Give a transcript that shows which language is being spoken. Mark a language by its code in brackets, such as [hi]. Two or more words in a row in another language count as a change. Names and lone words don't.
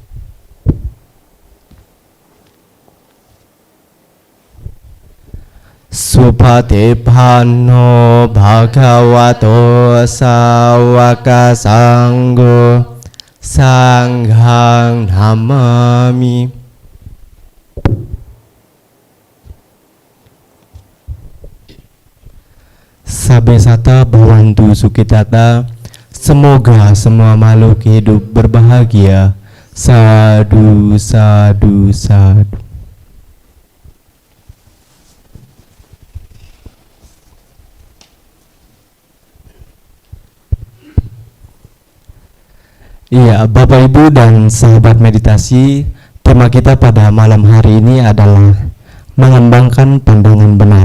[pi] Supatipanno Bhagavato Sawaka Sanggo Sanghang Namami. Sabesata Bhavantu Sukhitata. [id] Semoga semua makhluk hidup berbahagia. [pi] Sadu, sadu, sadu. [id] Iya, Bapak Ibu dan sahabat meditasi, tema kita pada malam hari ini adalah mengembangkan pandangan benar.